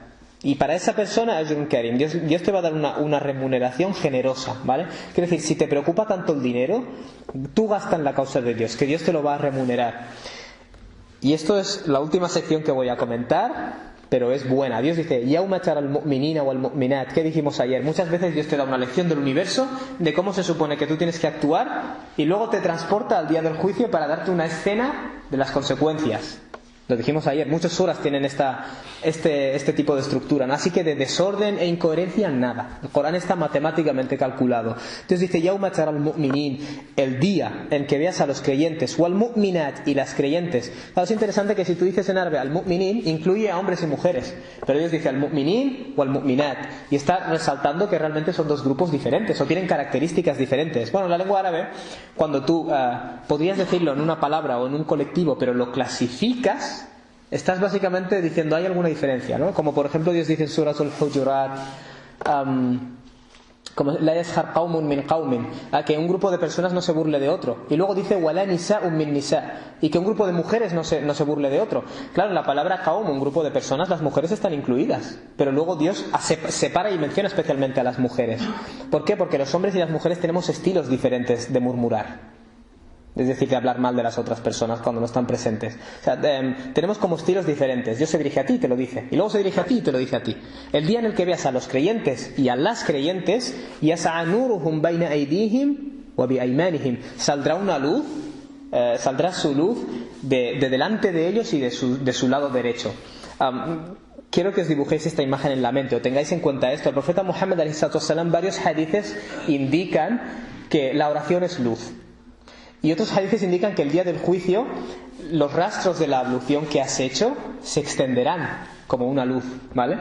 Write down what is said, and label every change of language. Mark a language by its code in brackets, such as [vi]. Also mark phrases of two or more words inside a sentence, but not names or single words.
[es] Y para esa persona, [ar] أجر كريم, [es] Dios te va a dar una remuneración generosa, ¿vale? Quiere decir, si te preocupa tanto el dinero, tú gasta en la causa de Dios, que Dios te lo va a remunerar. Y esto es la última sección que voy a comentar, pero es buena. Dios dice, [ar] يوم ترى المؤمنين والمؤمنات. [es] ¿Qué dijimos ayer? Muchas veces Dios te da una lección del universo, de cómo se supone que tú tienes que actuar, y luego te transporta al día del juicio para darte una escena de las consecuencias. Lo dijimos ayer, muchas suras tienen este tipo de estructura, ¿no? Así que de desorden e incoherencia nada. El Corán está matemáticamente calculado. Entonces dice, [ar] يوم ترى المؤمنين, [es] el día en que veas a los creyentes, [ar] والمؤمنات, [es] y las creyentes. Claro, es interesante que si tú dices en árabe [ar] المؤمنين, [es] incluye a hombres y mujeres, pero Dios dice [ar] المؤمنين والمؤمنات, [es] y está resaltando que realmente son dos grupos diferentes o tienen características diferentes. Bueno, en la lengua árabe, cuando tú podrías decirlo en una palabra o en un colectivo, pero lo clasificas, estás básicamente diciendo hay alguna diferencia, ¿no? Como por ejemplo Dios dice en Suratul Hujurat, como [ar] لا يسخر قوم من قوم, [es] que un grupo de personas no se burle de otro, y luego dice [ar] ولا نساء من نساء', [es] y que un grupo de mujeres no se burle de otro. Claro, en la palabra qaum, un grupo de personas, las mujeres están incluidas, pero luego Dios separa y menciona especialmente a las mujeres. ¿Por qué? Porque los hombres y las mujeres tenemos estilos diferentes de murmurar, es decir, de hablar mal de las otras personas cuando no están presentes. O sea, tenemos como estilos diferentes. Dios se dirige a ti y te lo dice, y luego se dirige a ti y te lo dice a ti. El día en el que veas a los creyentes y a las creyentes, [ar] يسعى نورهم بين أيديهم وبأيمانهم. [es] Saldrá una luz, saldrá su luz de delante de ellos y de su lado derecho. Quiero que os dibujéis esta imagen en la mente o tengáis en cuenta esto. El profeta Muhammad ﷺ, varios hadices indican que la oración es luz. Y otros hadices indican que el día del juicio los rastros de la ablución que has hecho se extenderán como una luz, ¿vale?